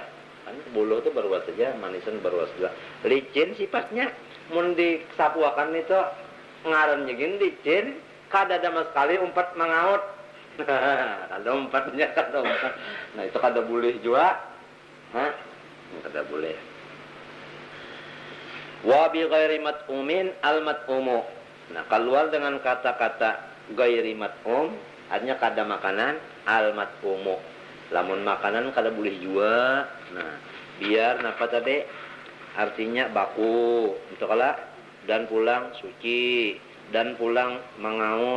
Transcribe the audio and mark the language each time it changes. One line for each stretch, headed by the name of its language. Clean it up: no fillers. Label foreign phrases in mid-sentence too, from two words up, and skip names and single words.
Banjar: Kan buluh itu berruas saja, manisan berruas juga. Licin sifatnya, mun disapuakan itu ngarannya gini licin, kada ada sekali umpat mengaut. Ada umpatnya, kada umpat. Nah itu kada boleh juga, kada boleh.
Arabic: وبغير مطعوم المطعوم.
Banjar: Nah, keluar dengan kata-kata
Arabic: غير مطعوم,
Banjar: artinya kada makanan,
Arabic: المطعوم.
Banjar: Lamun makanan kada boleh juga. Nah, biar napa tadi? Artinya baku, untuk kala dan pulang suci dan pulang mengaut.